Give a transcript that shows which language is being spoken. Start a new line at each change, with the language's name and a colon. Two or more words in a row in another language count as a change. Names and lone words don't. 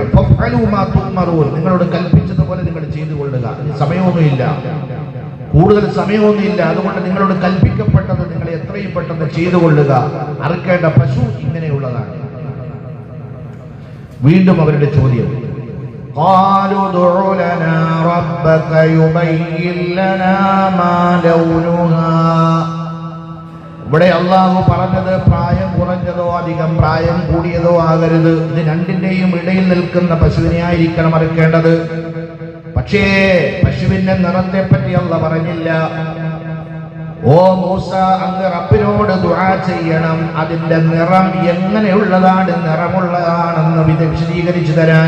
Arabic: فافعلوا ما تؤمرون,
Malayalam: നിങ്ങളോട് കൽപ്പിച്ചതുപോലെ നിങ്ങൾ ചെയ്തു കൊള്ളുക. സമയമൊന്നുമില്ല, കൂടുതൽ സമയമൊന്നുമില്ല. അതുകൊണ്ട് നിങ്ങളോട് കൽപ്പിക്കപ്പെട്ടത് നിങ്ങൾ എത്രയും പെട്ടെന്ന് ചെയ്തു കൊള്ളുക. അറക്കേണ്ട പശു ഇങ്ങനെയുള്ളതാണ്. വീണ്ടും അവരുടെ ചോദ്യം,
Arabic: قالوا ادع لنا ربك يبين لنا ما لونها.
Malayalam: ഇവിടെ അള്ളാഹു പറഞ്ഞത് പ്രായം കുറഞ്ഞതോ അധികം പ്രായം കൂടിയതോ ആകരുത്, ഇത് രണ്ടിന്റെയും ഇടയിൽ നിൽക്കുന്ന പശുവിനെ ആയിരിക്കണം അറുക്കേണ്ടത്. പക്ഷേ പശുവിന്റെ നിറത്തെ പറ്റി അള്ളാഹു പറഞ്ഞില്ല. ഓ മൂസ, അങ്ങ് റബ്ബിനോട് ദുആ ചെയ്യണം, അതിന്റെ നിറം എങ്ങനെയുള്ളതാണ്, നിറമുള്ളതാണെന്ന് വിശദീകരിച്ചു തരാൻ.